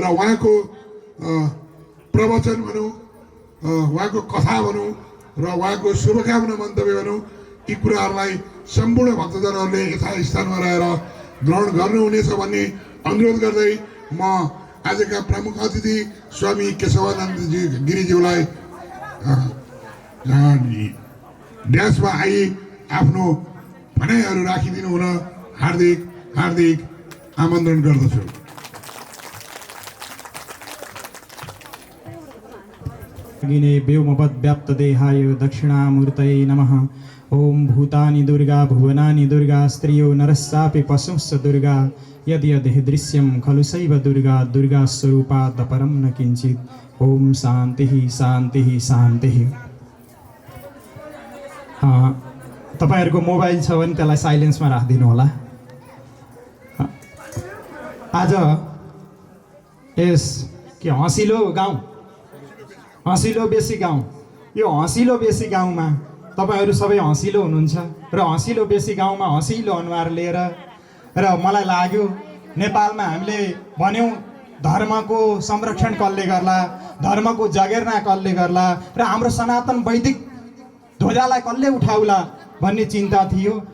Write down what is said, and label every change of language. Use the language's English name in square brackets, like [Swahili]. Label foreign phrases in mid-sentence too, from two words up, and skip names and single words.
[Nepali] उहाँको प्रवचन भनौँ, उहाँको कथा भनौँ र उहाँको शुभकामना मन्तव्य भनौँ, यी कुराहरूलाई सम्पूर्ण भक्तजनहरूले यथास्थानमा रहेर ग्रहण गर्नुहुनेछ भन्ने अनुरोध गर्दै म आजका प्रमुख अतिथि स्वामी केशवानन्द गिरिज्यूलाई ड्यासमा आई आफ्नो भनाइहरू राखिदिनु हुन हार्दिक हार्दिक आमन्त्रण गर्दछु। [Sanskrit] व्योमवद् व्याप्त देहाय दक्षिणामूर्तये नमः। ओम भूतानि दुर्गा भुवनानि दुर्गा स्त्रियो नरस्सापि पशुंश्च दुर्गा यद्यदेह दृश्यं खलु सैव दुर्गा दुर्गा स्वरूपात् परं न किञ्चित्। ओम शान्तिः शान्तिः शान्तिः। [Nepali] तपाईहरुको मोबाइल छ भने त्यसलाई साइलेन्समा राखिदिनु होला। आज यस के हँसिलो गाउँ, हँसिलो बेसी गाउँ, यो हँसिलो बेसी गाउँमा तपाईहरु सबै हँसिलो हुनुहुन्छ र हँसिलो बेसी गाउँमा हँसिलो अनुहार लिएर र मलाई लाग्यो नेपालमा हामीले भन्यौं धर्मको संरक्षण कसले गर्ला, धर्मको जगेर्ना कसले गर्ला र हाम्रो सनातन वैदिक ध्वजालाई कसले उठाउला भन्ने चिन्ता थियो।